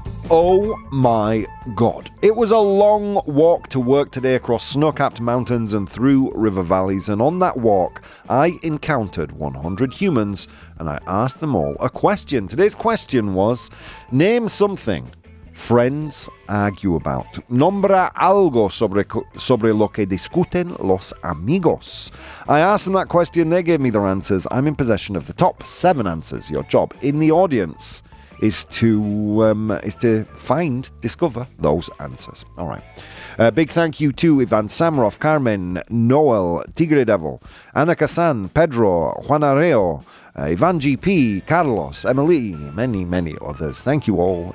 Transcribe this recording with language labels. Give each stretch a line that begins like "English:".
English: Oh my God. It was a long walk to work today across snow-capped mountains and through river valleys, and on that walk I encountered 100 humans and I asked them all a question. Today's question was, name something friends argue about.
Spanish: Nombra algo sobre lo que discuten los amigos.
English: I asked them that question, they gave me their answers. I'm in possession of the top 7 answers. Your job in the audience is to discover those answers. All right. Big thank you to Ivan Samroff, Carmen, Noel, Tigre Devil, Ana Casan, Pedro, Juan Areo, Ivan GP, Carlos, Emily, many others. Thank you all.